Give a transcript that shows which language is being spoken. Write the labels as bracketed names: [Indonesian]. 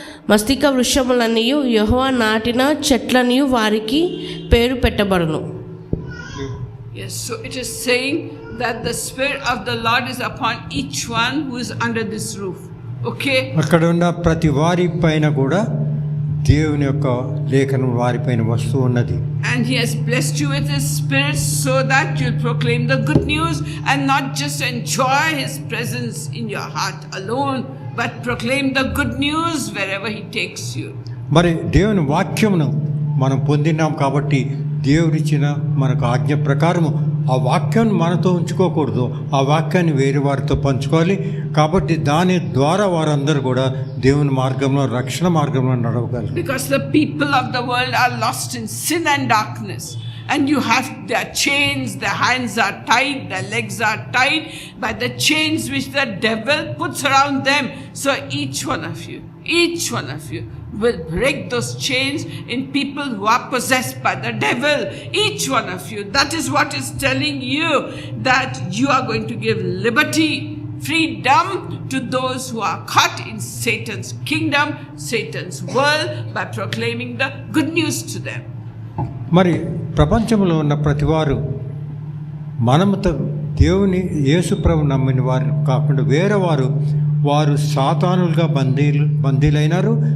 [Telugu] మస్తిక వృక్షములనియు యెహోవా నాటిన చెట్లనియు వారికి పేరు పెట్టబడును. [English] Yes, so it is saying that the Spirit of the Lord is upon each one who is under this roof. Okay? [Telugu] అక్కడ ఉన్న ప్రతి వారి పైన కూడా దేవుని యొక్క లేఖనం వారిపైన వస్తూ ఉన్నది. [English] And He has blessed you with His Spirit so that you'll proclaim the good news and not just enjoy His presence in your heart alone, but proclaim the good news wherever He takes you. [Telugu] మరి దేవుని వాక్యమును మనం పొందినాం కాబట్టి దేవుడిచ్చిన మనకు ఆజ్ఞ ప్రకారము ఆ వాక్యాన్ని మనతో ఉంచుకోకూడదు, ఆ వాక్యాన్ని వేరే వారితో పంచుకోవాలి. కాబట్టి దాని ద్వారా వారందరూ కూడా దేవుని మార్గంలో, రక్షణ మార్గంలో నడవగలరు. [English] Because the people of the world are lost in sin and darkness, and you have their chains, their hands are tied, their legs are tied by the chains which the devil puts around them. So each one of you will break those chains in people who are possessed by the devil. Each one of you. That is what is telling you, that you are going to give liberty, freedom to those who are caught in Satan's kingdom, Satan's world, by proclaiming the good news to them. [Telugu] మరి ప్రపంచంలో ఉన్న ప్రతివారు మనముతో దేవుని యేసుప్రభు నమ్మిన వారు కాకుండా వేరే వారు సాతానులుగా బందీలైనారు.